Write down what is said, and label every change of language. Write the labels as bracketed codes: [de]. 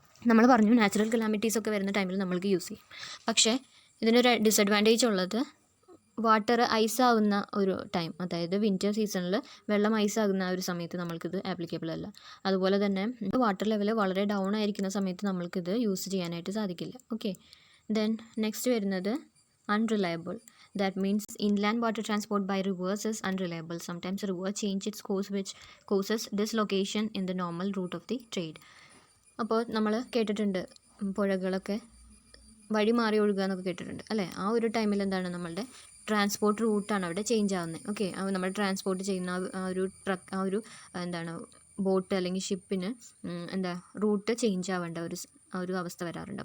[ml] നമ്മൾ പറഞ്ഞു natural calamities ഒക്കെ വരുന്ന ടൈമിൽ നമ്മൾക്ക് യൂസ് ചെയ്യും. പക്ഷേ ഇതിനൊരു ഡിസഡ്വാൻറ്റേജ് ഉള്ളത് വാട്ടർ ഐസാകുന്ന ഒരു ടൈം, അതായത് വിൻ്റർ സീസണിൽ വെള്ളം ഐസാകുന്ന ആ ഒരു സമയത്ത് നമ്മൾക്കിത് ആപ്ലിക്കബിൾ അല്ല. അതുപോലെ തന്നെ വാട്ടർ ലെവൽ വളരെ ഡൗൺ ആയിരിക്കുന്ന സമയത്ത് നമ്മൾക്കിത് യൂസ് ചെയ്യാനായിട്ട് സാധിക്കില്ല. ഓക്കെ, ദെൻ നെക്സ്റ്റ് വരുന്നത് unreliable. [en] That means inland water transport by rivers is unreliable. Sometimes a river change its course which causes dislocation in the normal route of the trade. [ml] അപ്പോൾ നമ്മൾ കേട്ടിട്ടുണ്ട് പുഴകളൊക്കെ വഴി മാറി ഒഴുകുക എന്നൊക്കെ കേട്ടിട്ടുണ്ട് അല്ലേ? ആ ഒരു ടൈമിൽ എന്താണ്, നമ്മളുടെ ട്രാൻസ്പോർട്ട് റൂട്ടാണ് അവിടെ ചേഞ്ച് ആവുന്നത്. ഓക്കെ, നമ്മൾ ട്രാൻസ്പോർട്ട് ചെയ്യുന്ന ആ ഒരു ട്രക്ക്, ആ ഒരു ബോട്ട് അല്ലെങ്കിൽ ഷിപ്പിന് റൂട്ട് ചേഞ്ച് ആവേണ്ട ഒരു അവസ്ഥ വരാറുണ്ട്.